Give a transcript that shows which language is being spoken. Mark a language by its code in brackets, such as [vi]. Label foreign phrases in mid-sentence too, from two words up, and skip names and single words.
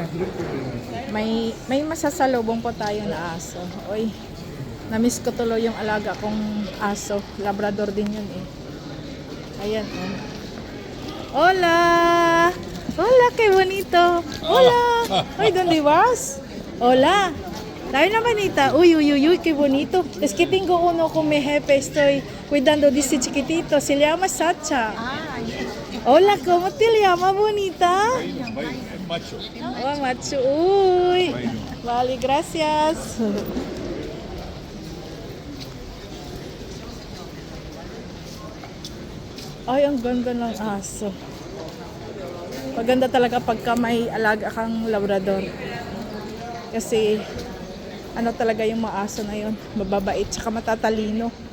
[tl] May masasalubong po tayo na aso. Oy, na-miss ko tuloy yung alaga kong aso. Labrador din yun eh. Ayan oh. Hola! [es] Hola, qué bonito. Hola! Oy, ¿dónde vas? Hola! [tl] Tayo na bonita. [es] Uy, qué bonito. Es que tengo uno con mi jefe. Estoy cuidando de ese chiquitito. Se llama Sacha. Hola, ¿cómo te llama, bonita? Macho. Oh, macho. Uy. Vale, gracias. [tl] Ay, ang ganda ng aso. Maganda talaga pagka may alaga kang labrador. Kasi ano talaga yung mga aso na yun, mababait tsaka matatalino.